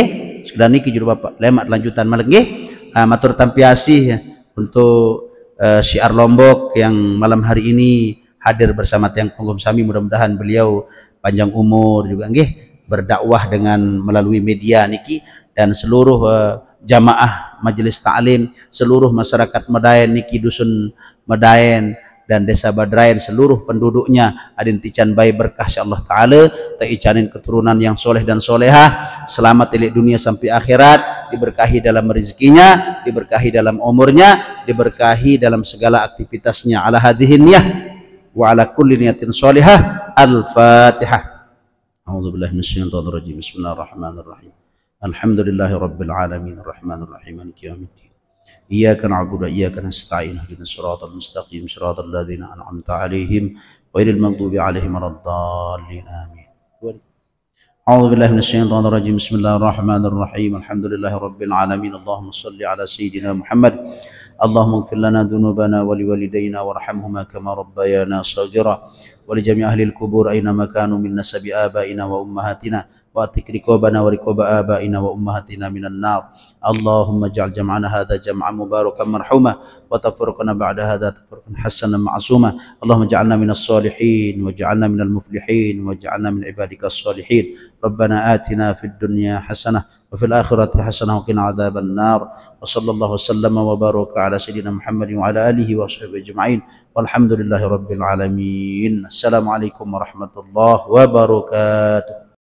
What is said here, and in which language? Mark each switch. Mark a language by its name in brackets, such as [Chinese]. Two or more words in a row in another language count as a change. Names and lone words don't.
[Sasak] Sekedar niki juru bapak lemak lanjutan malek nggih. Matur tampiasih [Indonesian] untuk syiar Lombok yang malam hari ini hadir bersama tiang penggum sami, mudah-mudahan beliau panjang umur juga nggih, berdakwah dengan melalui media niki, dan seluruh jamaah majelis ta'lim, seluruh masyarakat Medaen niki, dusun Medaen dan desa Badrain, seluruh penduduknya [Sasak] adin tican [Indonesian] bayi berkah [Arabic] إن شاء الله تعالى, [Indonesian] taicanin keturunan yang soleh dan solehah, selamat di dunia sampai akhirat, diberkahi dalam rezekinya, diberkahi dalam umurnya, diberkahi dalam segala aktivitasnya. [Arabic] على هذه النية وعلى كل نية صالحة. الفاتحة. أعوذ بالله من الشيطان الرجيم. بسم الله الرحمن الرحيم. الحمد لله رب العالمين الرحمن الرحيم مالك يوم الدين. إياك نعبد وإياك نستعين اهدنا الصراط المستقيم صراط الذين أنعمت عليهم غير المغضوب عليهم ولا الضالين آمين. أعوذ بالله من الشيطان الرجيم. بسم الله الرحمن الرحيم. الحمد لله رب العالمين. اللهم صل على سيدنا محمد. اللهم اغفر لنا ذنوبنا ولوالدينا وارحمهما كما ربيانا صغيرا ولجميع أهل القبور أينما كانوا من نسب آبائنا وأمهاتنا وأعتق رقابنا ورقاب آبائنا وأمهاتنا من النار. اللهم اجعل جمعنا هذا جمعا مباركا مرحوما وتفرقنا بعد هذا تفرقا حسنا معصوما. اللهم اجعلنا من الصالحين واجعلنا من المفلحين واجعلنا من عبادك الصالحين. ربنا آتنا في الدنيا حسنة وفي الآخرة حسنة وقنا عذاب النار. وصلى الله وسلم وبارك على سيدنا محمد وعلى آله وصحبه أجمعين. والحمد لله رب العالمين. السلام عليكم ورحمة الله وبركاته.